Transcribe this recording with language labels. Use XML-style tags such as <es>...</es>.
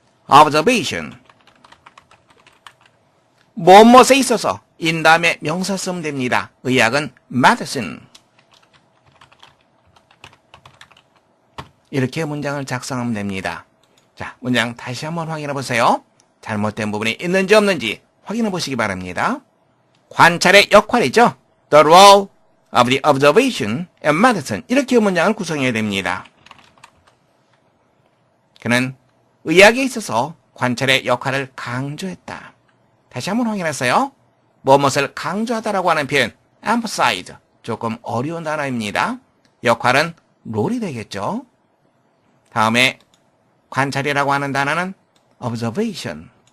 <ko>observation, 무엇에 있어서 in 다음에 명사 쓰면 됩니다. 의학은 medicine. 이렇게 문장을 작성하면 됩니다. 자, 문장 다시 한번 확인해 보세요. 잘못된 부분이 있는지 없는지 확인해 보시기 바랍니다. 관찰의 역할이죠.</ko> <en>The role of the observation and medicine.</en> <ko>이렇게 문장을 구성해야 됩니다. 그는 의학에 있어서 관찰의 역할을 강조했다. 다시 한번 확인했어요. 무엇을 강조하다라고 하는 표현 emphasize, 조금 어려운 단어입니다. 역할은 role이 되겠죠. 다음에 관찰이라고 하는 단어는 observation.</ko>